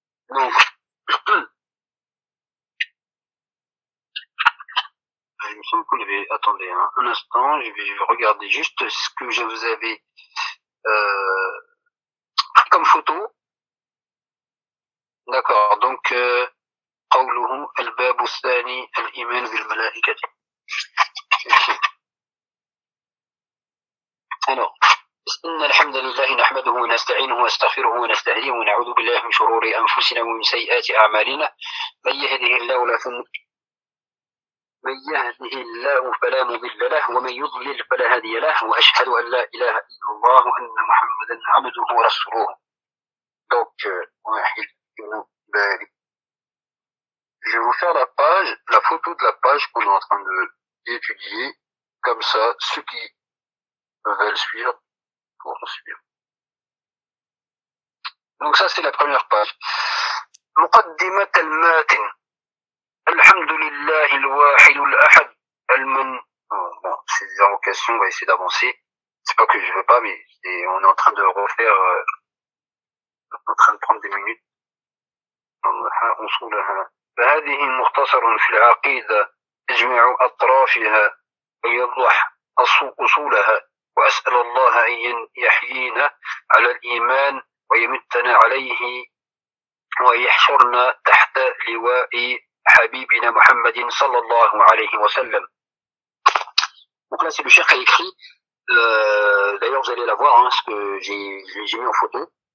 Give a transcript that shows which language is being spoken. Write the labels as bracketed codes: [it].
[fr] Donc, il me semble que vous avez... Attendez, un instant, je vais regarder juste ce que je vous avais pris comme photo. D'accord, donc, [ar] قولهم الباب الثاني الإيمان بالملائكة. Alors, inna alhamda lillahi nahmaduhu wa nasta'inuhu wa nastaghfiruhu wa nasta'inuhu wa na'udhu billahi min shururi anfusina wa min sayyiati a'malina man yahdihillahu من يهده الله فلا مضل له ومن يضلل فلا هادي له واشهد ان لا اله الا الله وان محمدا عبده ورسوله. [fr] Donc, Wahid ibn Bari. Je vais vous faire la page, la photo de la page qu'on est en train d'étudier. Comme ça, ceux qui veulent suivre pourront suivre. Donc, ça, c'est la première page. [ar] مقدمه الماتن الحمد لله الواحد الاحد المن [fr] bon, c'est des invocations, on va essayer d'avancer. C'est pas que je veux pas, mais on est en train de refaire, en train de prendre des minutes. On se trouve là. [ar] فهذه مختصر في العقيده اجمع اطرافها ويضح اصولها واسال الله ان يحيينا على الايمان ويمتنا عليه ويحشرنا تحت لواء حبيبنا محمد صلى الله عليه وسلم. [fr] Donc là, c'est le cheikh qui a écrit, d'ailleurs vous allez la voir, hein, ce que j'ai mis en photo.